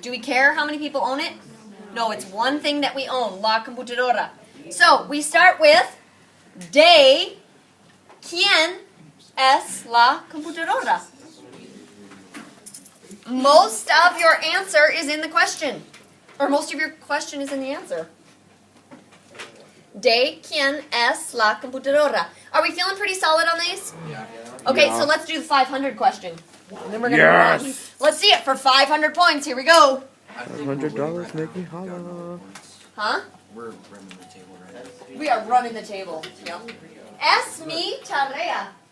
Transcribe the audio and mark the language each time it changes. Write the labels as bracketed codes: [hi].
[en] Do we care how many people own it? No, it's one thing that we own, [es] la computadora. [en] So we start with [es] de quien es la computadora. [en] Most of your answer is in the question. Or most of your question is in the answer. [es] De quien es la computadora. [en] Are we feeling pretty solid on these? Okay, Yeah. so let's do the 500 question. And then we're gonna move on. Let's see it for 500 points. Here we go. $100 make me holla. Huh? We're running the table right now. We are running the table. [es] Yep. Es mi tarea.